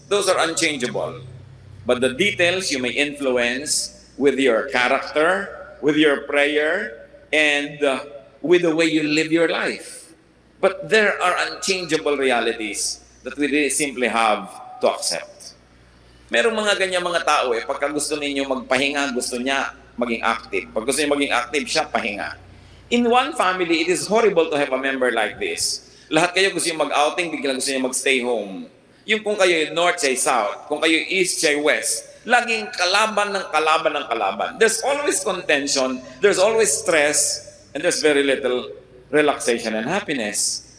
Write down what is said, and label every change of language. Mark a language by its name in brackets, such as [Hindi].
[English] Those are unchangeable. But the details you may influence with your character, with your prayer, and with the way you live your life. But there are unchangeable realities that we really simply have to accept. [Filipino] Merong mga ganyan mga tao pagka gusto ninyo magpahinga, gusto niya maging active. Pag gusto niya maging active, siya pahinga. [English] In one family, it is horrible to have a member like this. [Filipino] Lahat kayo gusto niyo mag-outing, biglang gusto niyo mag-stay home. Yung kung kayo north, siya south. Kung kayo east, siya west. Laging kalaban ng kalaban ng kalaban. [English] There's always contention, there's always stress, and there's very little relaxation and happiness.